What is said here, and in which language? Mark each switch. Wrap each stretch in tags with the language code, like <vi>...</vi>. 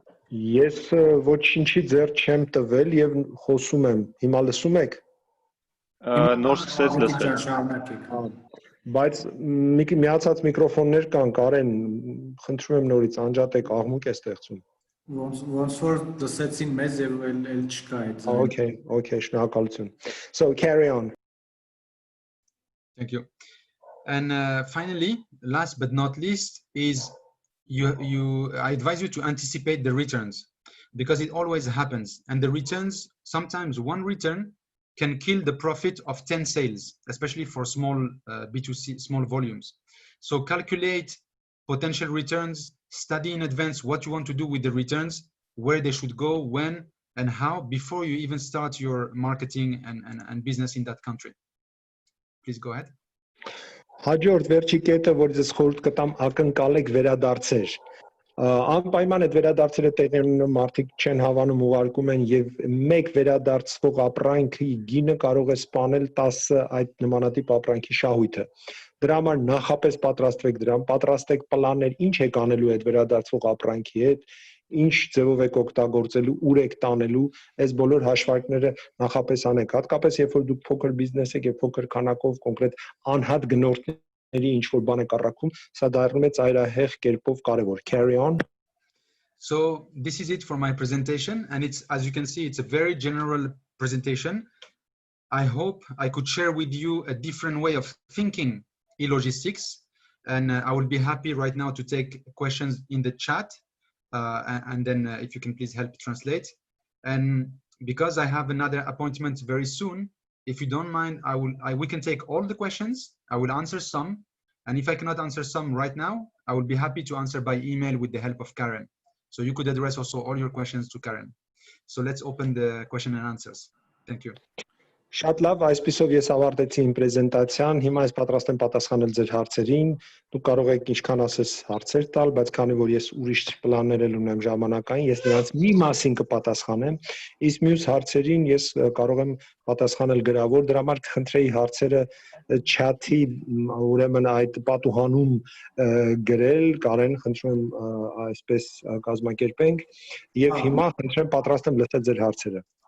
<hy>Ես ոչինչի ձեռ չեմ տվել եւ խոսում եմ։ Հիմա լսում եք։ Նոր սկսեց լսել։ Բայց միացած միկրոֆոններ կան, Կարեն, խնդրում եմ նորից անջատեք, աղմուկ է ստեղծում։ Ոնց որ լսեցին մեզ եւ էլ չկա այդ։</hy> <en>Okay,</en> <hy>շնորհակալություն։</hy> <en>So carry on. Thank you. And finally, last but not least is I advise you to anticipate the returns because it always happens. And the returns, sometimes one return can kill the profit of 10 sales, especially for small B2C, small volumes. So calculate potential returns, study in advance what you want to do with the returns, where they should go, when, and how, before you even start your marketing and business in that country. Please go ahead.</en> <hy>Հաջորդ վերջի կետը, որ ձեզ խորհուրդ կտամ ակնկալեք վերադարձեր։ Անպայման այդ վերադարձերը տեղի ունենում մարդիկ չեն հավանում ուղարկում են եւ մեկ վերադարձվող ապրանքի գինը կարող է սպանել 10 այդ նմանատիպ ապրանքի շահույթը։ Դրա համար նախապես պատրաստվեք դրան, պատրաստեք պլաններ, ինչ եք անելու այդ վերադարձվող ապրանքի հետ, ինչ ձևով եք օգտագործելու, ուր եք տանելու, այս բոլոր հաշվարկները նախապես անեք, հատկապես երբ որ դուք փոքր բիզնես եք եւ փոքր քանակով կոնկրետ անհատ գնորդների ինչ որ բան եք առաքում, սա դառնում է ծայրահեղ կերպով կարեւոր.</hy> <en>Carry on. So this is it for my presentation, and it's, as you can see, it's a very general presentation. I hope I could share with you a different way of thinking e-logistics, and I will be happy right now to take questions in the chat. And then if you can please help translate. And because I have another appointment very soon, if you don't mind, we can take all the questions. I will answer some. And if I cannot answer some right now, I will be happy to answer by email with the help of Karen. So you could address also all your questions to Karen. So let's open the question and answers. Thank you.</en> <hy>Շատ լավ, այսպիսով ես ավարտեցի իմ պրեզենտացիան, հիմա ես պատրաստ եմ պատասխանել ձեր հարցերին, դուք կարող եք ինչքան ասես հարցեր տալ, բայց քանի որ ես ուրիշ պլաններ ունեմ ժամանակային, ես նրանց մի մասին կպատասխանեմ, իսկ մյուս հարցերին ես կարող եմ պատասխանել գրավոր, դրա համար կխնդրեի հարցերը chat-ի, ուրեմն այդ պատուհանում գրել, Կարեն, խնդրում եմ այսպես կազմակերպենք, եւ հիմա խնդրեմ պատրաստ եմ լսել ձեր հարցերը։</hy>